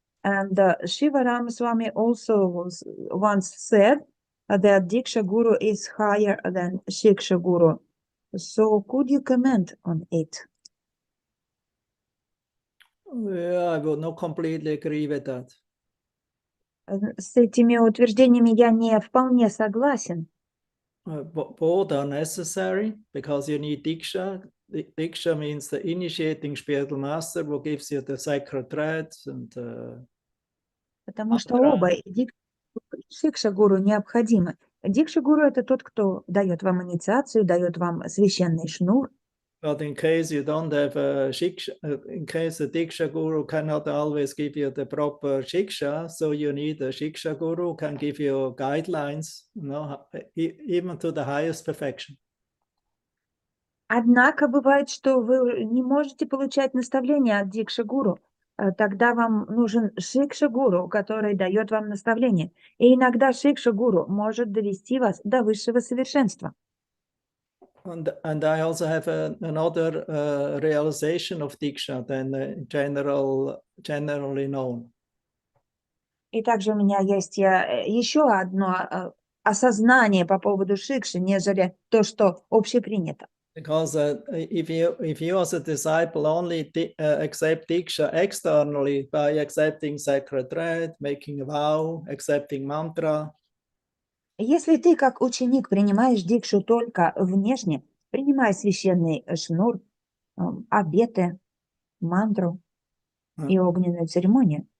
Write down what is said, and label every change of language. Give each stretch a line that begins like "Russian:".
English: And Shiva Ramaswamy also once said that Diksha Guru is higher than Shiksha Guru. So could you comment on it? Yeah, I would not completely agree with that.
Russian: С этими утверждениями я не вполне согласен.
English: Both are necessary because you need Diksha. Diksha means the initiating spiritual master who gives you the sacred threads and
Russian: Потому что оба Шикша Гуру необходимы. Дикша Гуру — это тот, кто дает вам инициацию, дает вам священный шнур.
English: But in case you don't have a shiksha, in case the Diksha Guru cannot always give you the proper shiksha, so you need a Shiksha Guru who can give you guidelines, you know, even to the highest perfection.
Russian: Однако бывает, что вы не можете получать наставления от Дикша Гуру, тогда вам нужен шикша-гуру, который дает вам наставление. И иногда шикша-гуру может довести вас до высшего совершенства.
English: And I also have another realization of Diksha than generally known.
Russian: И также у меня есть еще одно осознание по поводу шикши, нежели то, что общепринято.
English: Because if you as a disciple only accept Diksha externally by accepting sacred thread, making a vow, accepting mantra,
Russian: Если ты, как ученик, принимаешь дикшу только внешне, принимая священный шнур, обеты, мантру и огненную церемонию,